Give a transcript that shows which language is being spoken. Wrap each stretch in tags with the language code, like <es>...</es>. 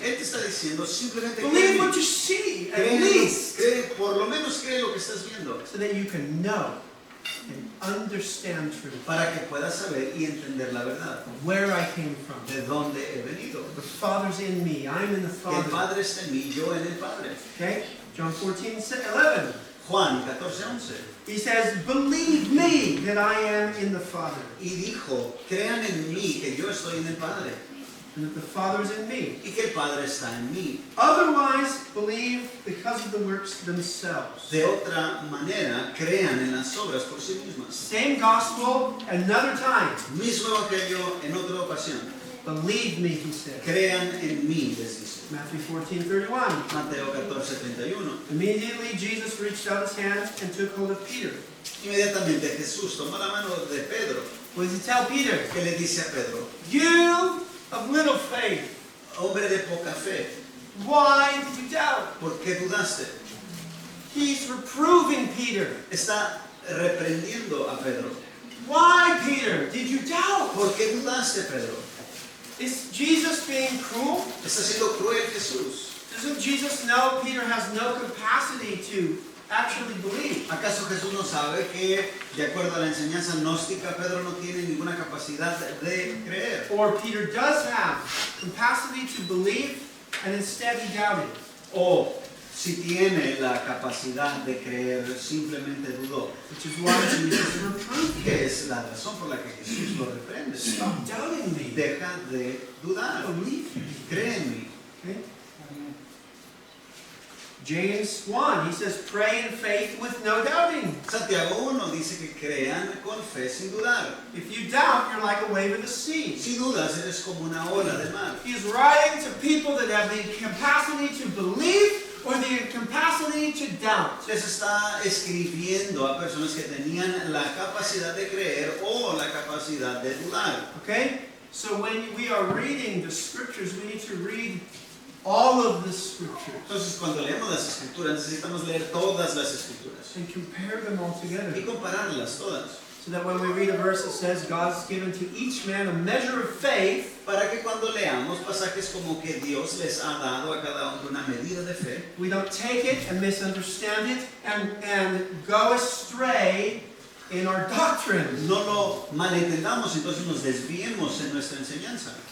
<es>Él te está diciendo simplemente</es> <en>Believe what</en> <es>cree.</es> <en>you see, at least,</en> <es>Por lo menos cree lo que estás viendo.</es> <en>so that you can know and understand truth.</en> <es>Para que puedas saber y entender la verdad.</es> <en>Where I came from.</en> <es>De dónde he venido.</es> <en>The Father's in me. I'm in the</en> <es>Que el</es> <en>Father.</en> <es>Padre está en mí, yo en el Padre.</es> <en>Okay? John 14:11.</en> <es>Juan 14:11.</es> <en>He says, believe me that I am in the Father,</en> <es>Y dijo, crean en mí que yo estoy en el Padre.</es> <en>and that the Father is in me.</en> <es>Y que el Padre está en mí.</es> <en>Otherwise, believe because of the works themselves.</en> <es>De otra manera, crean en las obras por sí mismas.</es> <en>Same gospel, another time.</en> <es>Mismo evangelio en otra ocasión.</es> <en>Believe me, he said.</en> <es>Crean en mí, les dice.</es> <en>Matthew 14:31.</en> <es>Mateo 14:31.</es> <en>Immediately, Jesus reached out his hand and took hold of Peter.</en> <es>Inmediatamente Jesús tomó la mano de Pedro,</es> <en>What does he tell Peter?</en> <es>que le dice a Pedro,</es> <en>You of little faith,</en> <es>hombre de poca fe,</es> <en>why did you doubt?</en> <es>¿por qué dudaste?</es> <en>He's reproving Peter.</en> <es>Está reprendiendo a Pedro.</es> <en>Why, Peter, did you doubt?</en> <es>¿Por qué dudaste, Pedro?</es> <en>Is Jesus being cruel?</en> <es>Está siendo cruel Jesús.</es> <en>Doesn't Jesus know Peter has no capacity to actually believe?</en> <es>¿Acaso Jesús no sabe que, de acuerdo a la enseñanza gnóstica, Pedro no tiene ninguna capacidad de creer?</es> <en>Or Peter does have capacity to believe and instead he doubted?</en> <es>O si tiene la capacidad de creer, simplemente dudó.</es> <en>Which is why Jesus reproved him.</en> <es>Que es la razón por la que Jesús lo reprende.</es> <en>Stop doubting me.</en> <es>Deja de dudar.</es> <en>Believe me.</en> <es>Cree en mí.</es> <en>Okay? James 1, he says, pray in faith with no doubting.</en> <es>Santiago 1 dice que crean con fe sin dudar.</es> <en>If you doubt, you're like a wave of the sea.</en> <es>Si dudas, eres como una ola del mar.</es> <en>He's writing to people that have the capacity to believe or the capacity to doubt.</en> <es>Les está escribiendo a personas que tenían la capacidad de creer o la capacidad de dudar.</es> <en>Okay? So when we are reading the scriptures, we need to read all of the scriptures</en> <es>Entonces, cuando leemos las escrituras, necesitamos leer todas las escrituras</es> <en>and compare them all together.</en> <es>y compararlas todas.</es> <en>So that when we read a verse that says God's given to each man a measure of faith,</en> <es>Para que cuando leamos pasajes como que Dios les ha dado a cada uno una medida de fe,</es> <en>we don't take it and misunderstand it and go astray in our doctrine.</en> <es>no lo malentendamos, entonces nos desviemos en nuestra enseñanza.</es>